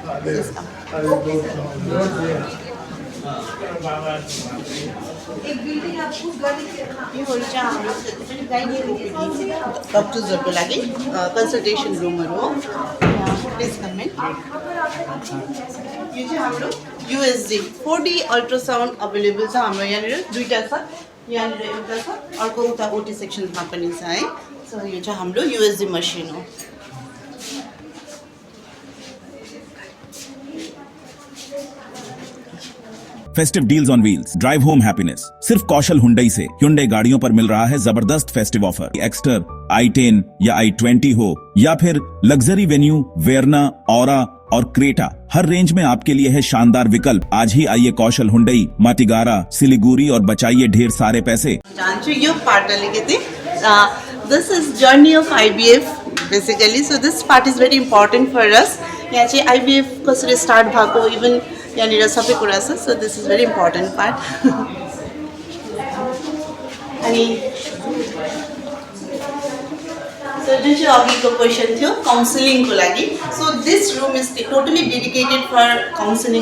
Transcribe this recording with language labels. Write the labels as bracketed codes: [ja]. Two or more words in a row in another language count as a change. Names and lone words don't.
[ne] डक्टर्सहरूको लागि कन्सल्टेसन रुमहरू हो। [en] please comment. [ne] यो चाहिँ हाम्रो [en] USG 4D ultrasound available [ne] छ। हाम्रो यहाँनिर दुईवटा छ, यहाँनिर एउटा छ, अर्को उता ओटी सेक्सनमा पनि छ है। सो यो चाहिँ हाम्रो [en] USG machine [ne] हो। [en] festive deals on wheels, drive home happiness. [hi] सिर्फ कौशल हुंडई से Hyundai गाड़ियों पर मिल रहा है जबरदस्त [en] festive offer. [hi] एक्स्टर, i10 या i20 हो या फिर लग्जरी वेन्यू वेरना, ऑरा और क्रेटा, हर रेंज में आपके लिए है शानदार विकल्प। आज ही आइए कौशल हुंडई, माटीगारा, सिलीगुड़ी और बचाइए ढेर सारे पैसे। [ne] यो पार्ट अलिकति [en] this is journey of IVF basically. so this part is very important for us. [ne] यहाँ चाहिँ IVF कसरी स्टार्ट भएको इभन यहाँनिर सबै कुरा छ। [en] so this is very important part. [ne] अनि सो जुन चाहिँ अघिको क्वेसन थियो काउन्सिलिङको लागि, [en] so this room is totally dedicated for counselling.